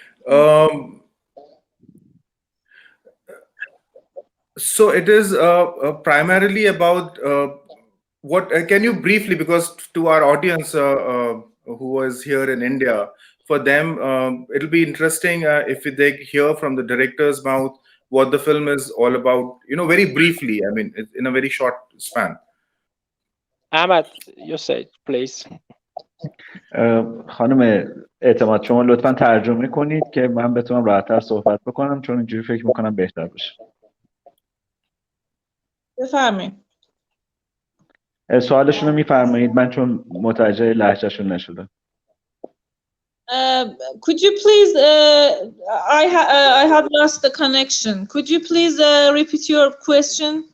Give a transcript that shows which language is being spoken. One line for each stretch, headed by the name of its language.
English: Um, so it is primarily about what can you briefly, because to our audience who was here in India, for them it'll be interesting if they hear from the director's mouth what the film is all about, very briefly. I mean, in a very short span. Ahmad, you say, please.
Persian: خانم اعتماد شما لطفا ترجمه کنید که من بتونم راحت‌تر صحبت بکنم، چون اینجوری فکر میکنم بهتر باشه. بفرمایید. سوالشون رو میفرمایید، من چون متوجه لهجهشون نشدم.
English: Could you please I have lost the connection. Could you please repeat your question?